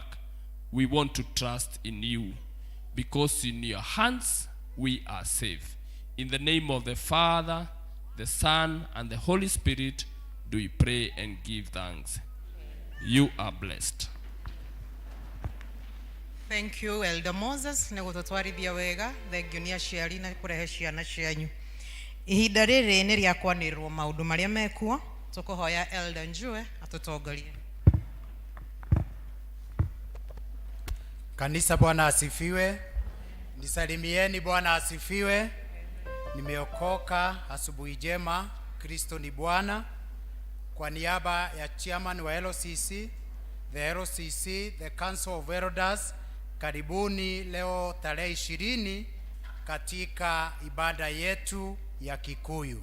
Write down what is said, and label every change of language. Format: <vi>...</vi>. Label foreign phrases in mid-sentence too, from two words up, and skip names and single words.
<en>We want to trust in you, because in your hands we are safe. In the name of the Father, the Son, and the Holy Spirit do we pray and give thanks. You are blessed. Thank you, Elder Moses.</en> <ki>Negutotwarithia wega.</ki> <en>Thank you</en> <ki>ni aciari na kurehe ciana cianyu. Ihinda riri ni ria kwanirwo maundu maria mekuo. Tukuhoya Elder Njue atutongorie.</ki> <sw>Kanisa, Bwana asifiwe. Nisalimieni, Bwana asifiwe. Nimeokoka, asubuhi njema. Kristo ni Bwana. Kwa niaba ya chairman wa LCC,</sw> <en>the LCC, the Council of Elders,</en> <sw>karibuni leo tarehe 20 katika ibada yetu ya Kikuyu.</sw>